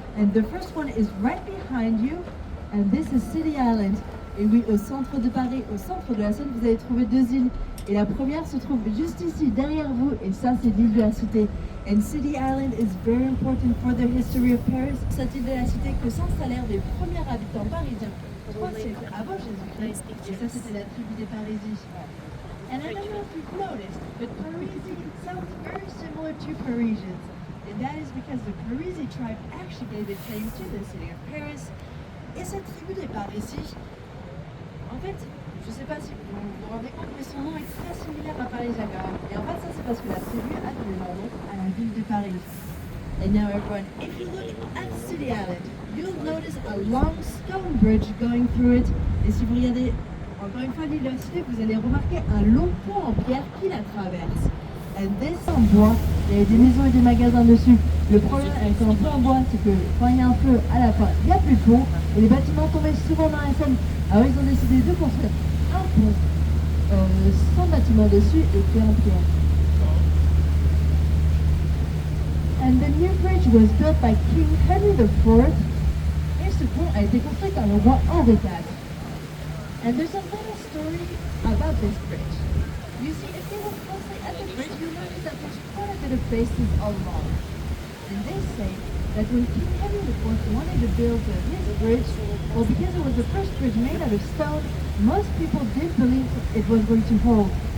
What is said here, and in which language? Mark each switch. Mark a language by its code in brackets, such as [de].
[en] And the first one is right behind you, and this is City Island. [fr] Et oui, au centre de Paris, au centre de la Seine, vous allez trouver deux îles. Et la première se trouve juste ici, derrière vous, et ça, c'est l'île de la Cité. [en] And City Island is very important for the history of Paris. [fr] Cette île de la Cité que s'installèrent les premiers habitants parisiens 3 siècles avant Jésus-Christ. Et ça, c'était la tribu des Parisis. [en] And I don't know if you've noticed, but Parisi sounds very similar to Parisians. And that is because the Parisi tribe actually gave its name to the city of Paris. [fr] Et cette tribu des Parisis, en fait, je ne sais pas si vous vous rendez compte, mais son nom est très similaire à Paris Jacques. Et en fait, ça c'est parce que la tribu a donné leur nom à la ville de Paris. [en] And now everyone, if you look at City Island, you'll notice a long stone bridge going through it. [fr] Et si vous regardez encore une fois l'île de la Cité, vous allez remarquer un long pont en pierre qui la traverse. [en] And this [fr] en bois, il y a des maisons et des magasins dessus. Le problème avec un pont en bois, c'est que quand il y a un feu, à la fin, il n'y a plus de pont et les bâtiments tombaient souvent dans la Seine. Alors ils ont décidé de construire un pont sans bâtiment dessus et fait en pierre. [en] And the new bridge was built by King Henry IV. [fr] Et ce pont a été construit par le roi Henri IV. [en] And there's a little story about this bridge. You see, if you look closely at the bridge, you'll notice that there's quite a bit of faces along. And they say that when King Henry IV wanted to build his bridge, well, because it was the first bridge made out of stone, most people did believe it was going to hold.